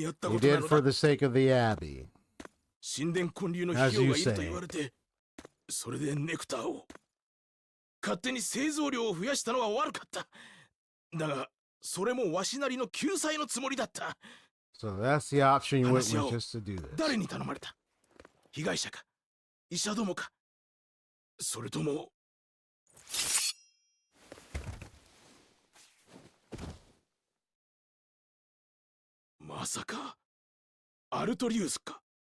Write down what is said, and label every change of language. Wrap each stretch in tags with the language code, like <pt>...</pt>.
<en>You did for the sake of the Abbey. As you say.</en> <ja>それでネクターを勝手に製造量を増やしたのは悪かった。だがそれもわしなりの救済のつもりだった。</ja> <en>So that's the option you went with just to do this.</en> <ja>誰に頼まれた？被害者か？医者どもか？それともまさかアルトリウスか？</ja>